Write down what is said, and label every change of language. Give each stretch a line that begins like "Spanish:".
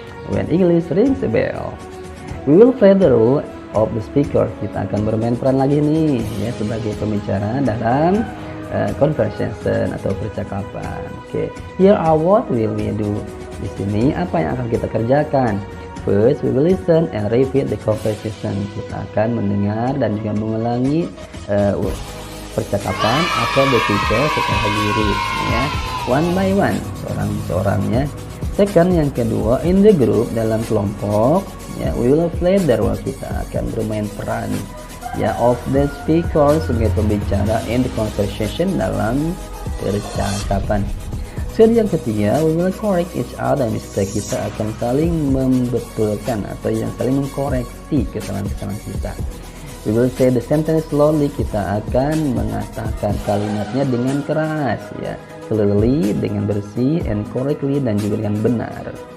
English: When English rings a bell, we will play the role of the speaker.
Indonesian: Kita akan bermain peran lagi nih ya sebagai pembicara dalam conversation atau percakapan.
English: Oke, here are what will we do.
Indonesian: Di sini apa yang akan kita kerjakan?
English: First, we will listen and repeat the conversation.
Indonesian: Kita akan mendengar dan juga mengulangi percakapan atau
English: the teacher
Indonesian: secara guru ya,
English: one by one,
Indonesian: seorang-seorangnya.
English: Second,
Indonesian: yang kedua,
English: in the group,
Indonesian: dalam kelompok ya,
English: we will play the role.
Indonesian: Kita akan bermain peran ya
English: of the speaker
Indonesian: sebagai pembicara
English: in the conversation,
Indonesian: dalam percakapan. Jadi yang ketiga,
English: we will correct each other mistake.
Indonesian: Kita akan saling membetulkan atau yang saling mengkoreksi kesalahan-kesalahan kita.
English: We will say the sentence slowly.
Indonesian: Kita akan mengatakan kalimatnya dengan keras ya,
English: clearly,
Indonesian: dengan bersih,
English: and correctly,
Indonesian: dan juga dengan benar.